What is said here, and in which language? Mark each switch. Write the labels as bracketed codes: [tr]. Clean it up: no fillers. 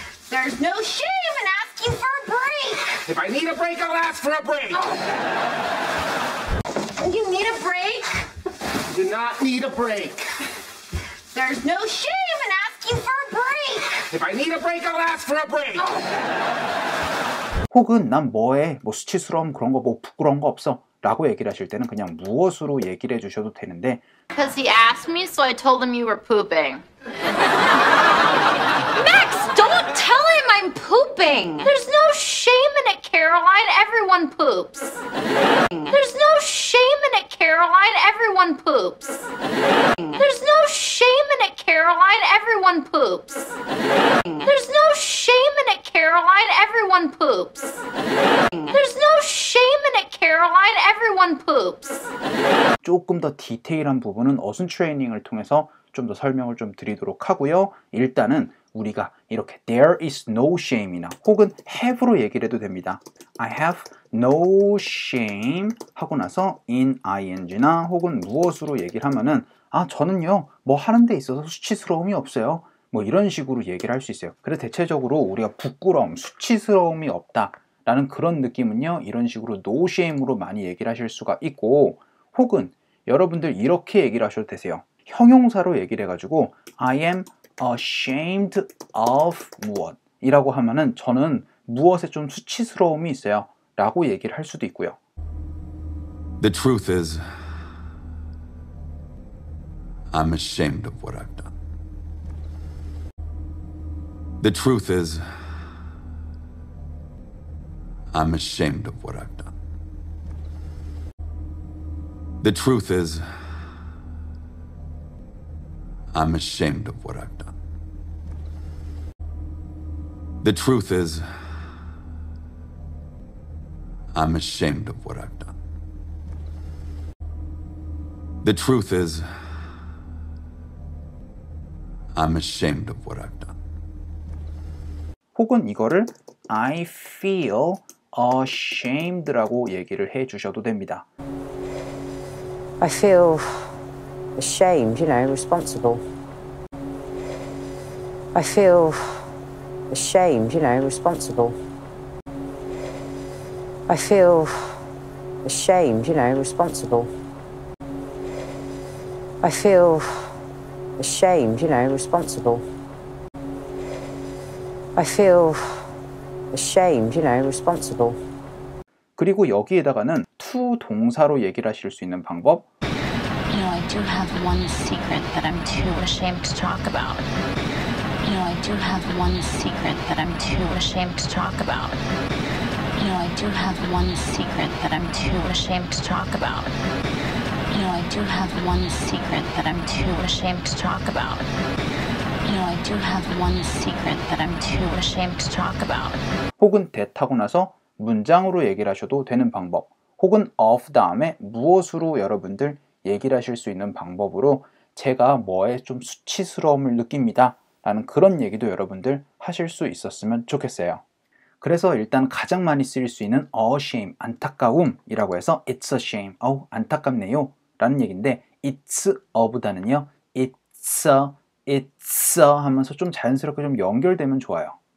[en] There's no shame in asking for a break. If I need a break, I'll ask for a break. You need a break? Do not need a break. There's no shame in asking for a break. If I need a break, I'll ask for a break. [ko] 혹은 난 뭐해, 뭐 수치스러움 그런 거 뭐 부끄러운 거 없어 라고 얘기를 하실 때는 그냥 무엇으로 얘기를 해주셔도 되는데, [en] Because he asked me, so I told him you were pooping. Max, don't tell him I'm pooping. There's no shame in it, Caroline. Everyone poops. There's no shame in it, Caroline. Everyone poops. There's no shame in it, Caroline. Everyone poops. There's no shame in it, Caroline. Everyone poops. There's no shame in it, Caroline. Everyone poops. [ko] 조금 더 디테일한 부분은 어순 트레이닝을 통해서 좀 더 설명을 좀 드리도록 하고요. 일단은 우리가 이렇게 [en] there is no shame [ko] 이나 혹은 have로 얘기를 해도 됩니다. [en] I have no shame [ko] 하고 나서 in ing나 혹은 무엇으로 얘기를 하면은 저는요 뭐 하는 데 있어서 수치스러움이 없어요. 뭐 이런 식으로 얘기를 할 수 있어요. 그래서 대체적으로 우리가 부끄러움, 수치스러움이 없다 라는 그런 느낌은요, 이런 식으로 no shame으로 많이 얘기를 하실 수가 있고, 혹은 여러분들 이렇게 얘기를 하셔도 되세요. 형용사로 얘기를 해가지고 [en] I am ashamed of [ko] 무엇 이라고 하면은 저는 무엇에 좀 수치스러움이 있어요 라고 얘기를 할 수도 있고요. [en] The truth is, I'm ashamed of what I've done. The truth is, I'm ashamed of what I've done. The truth is, I'm ashamed of what I've done. The truth is, I'm ashamed of what I've done. The truth is, I'm ashamed of what I've done. [ko] 혹은 이거를 [en] I feel ashamed [ko] 라고 얘기를 해 주셔도 됩니다. [en] I feel ashamed, responsible. I feel ashamed, responsible. I feel ashamed, responsible. I feel ashamed, responsible. I feel ashamed, you know, responsible. [ko] 그리고 여기에다가는 to 동사로 얘기를 하실 수 있는 방법. [en] You know, I do have one secret that I'm too ashamed to talk about. You know, I do have one secret that I'm too ashamed to talk about. You know, I do have one secret that I'm too ashamed to talk about. You know, I do have one secret that I'm too ashamed to talk about. You know, I do have one secret that I'm too ashamed to talk about. [ko] 혹은 that 하고 나서 문장으로 얘기를 하셔도 되는 방법. 혹은 of 다음에 무엇으로 여러분들 얘기를 하실 수 있는 방법으로 제가 뭐에 좀 수치스러움을 느낍니다 라는 그런 얘기도 여러분들 하실 수 있었으면 좋겠어요. 그래서 일단 가장 많이 쓰일 수 있는 shame, 안타까움이라고 해서 [en] it's a shame, [ko] 안타깝네요 라는 얘기인데 it's a보다는요 it's a 하면서 좀 자연스럽게 좀 연결되면 좋아요.